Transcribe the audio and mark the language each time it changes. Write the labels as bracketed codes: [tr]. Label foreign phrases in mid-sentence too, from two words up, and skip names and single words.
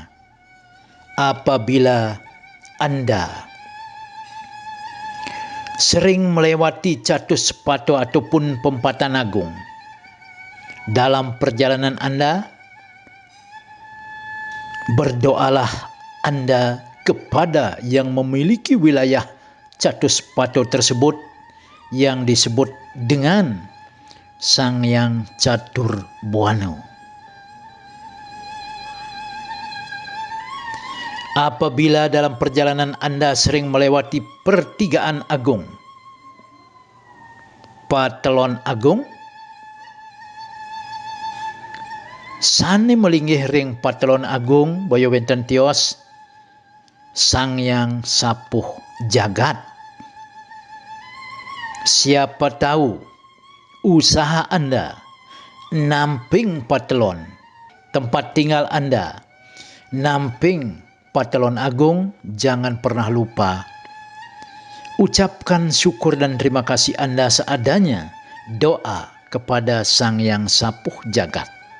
[id] Apabila Anda sering melewati Catuspato ataupun Pempatan Agung dalam perjalanan Anda, berdoalah Anda kepada yang memiliki wilayah Catuspato tersebut yang disebut dengan Sang Yang Catur Buana. Apabila dalam perjalanan Anda sering melewati Pertigaan Agung, Patelon Agung, [ban] sane melinggih ring Patelon Agung boyo wenten tios Sang Yang Sapuh Jagat. [id] Siapa tahu usaha Anda namping Patelon, tempat tinggal Anda namping Patelon Agung, jangan pernah lupa ucapkan syukur dan terima kasih Anda seadanya, doa kepada Sang Yang Sapuh Jagat.